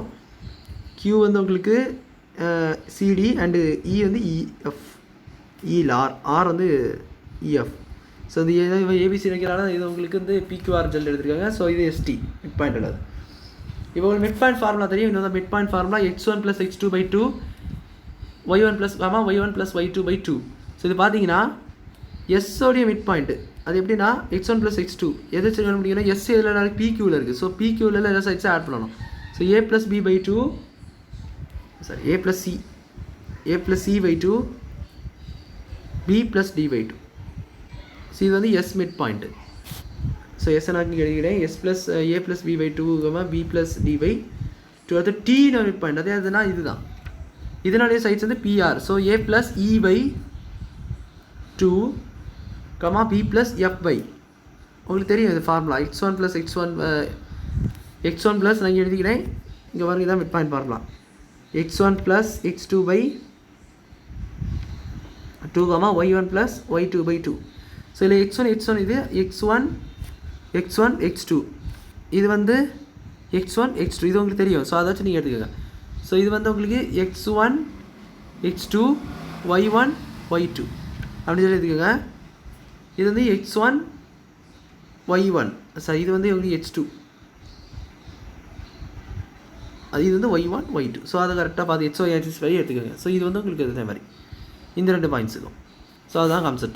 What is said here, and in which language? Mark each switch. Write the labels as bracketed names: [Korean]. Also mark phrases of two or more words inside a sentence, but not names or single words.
[Tamil] கியூ வந்து உங்களுக்கு [English] CD and E [Tamil] வந்து இஎஃப், இல் ஆர் வந்து இஎஃப். ஸோ இது ஏபிசி வைக்கிறாங்க. இது உங்களுக்கு வந்து பிக்யூஆர் ஜெல் எடுத்துருக்காங்க. ஸோ இது எஸ்டி [English] mid point [Tamil] உள்ளது. இப்போ ஒரு [English] mid point formula [Tamil] தெரியும். இன்னொரு [English] mid point formula [Tamil] x1 + x2/2 y1 + y2/2. ஸோ இது பார்த்தீங்கன்னா எஸ்ஸோடைய [English] mid point [Tamil] அது எப்படின்னா x1 + x2 எது சொல்ல முடியும்னா எஸ் எதில் பிக்யூவில் இருக்குது. ஸோ பிக்யூவில் எல்லா சைட்ஸும் ஆட் பண்ணணும். ஸோ a + b/2 சாரி a + c/2 b + d/2. ஸோ இது வந்து எஸ் [English] mid point. [Tamil] ஸோ எஸ் நான் எழுதிக்கிறேன். [English] S plus [Tamil] a + b/2 b + d/2. அடுத்து டீன்னு [English] mid point. [Tamil] அதே அதுனா இதுதான். இதனுடைய சைட்ஸ் வந்து பிஆர். ஸோ a + e/2 b + f/. உங்களுக்கு தெரியும் இது ஃபார்முலா. x1 + நான் எழுதிக்கிறேன். இங்கே பாருங்க, இதான் [English] mid point formula. [Tamil] x1 + x2/2 y1 + y2/2. ஸோ இதில் x1 இது x1 x2 இது வந்து x1 x2 இது உங்களுக்கு தெரியும். ஸோ அதை வச்சு நீங்கள் எடுத்துக்கோங்க. ஸோ இது வந்து உங்களுக்கு x1 x2 y1 y2 அப்படின்னு சொல்லி எடுத்துக்கோங்க. இது வந்து x1 y1 சாரி இது வந்து உங்களுக்கு x2, அது இது வந்து y1 y2. ஸோ அதை கரெக்டாக பார்த்து xy ஆக்சிஸ் வரை எடுத்துக்கோங்க. ஸோ இது வந்து உங்களுக்கு இதே மாதிரி இந்த ரெண்டு பாயிண்ட்ஸுக்கும். ஸோ அதுதான் கான்செப்ட்.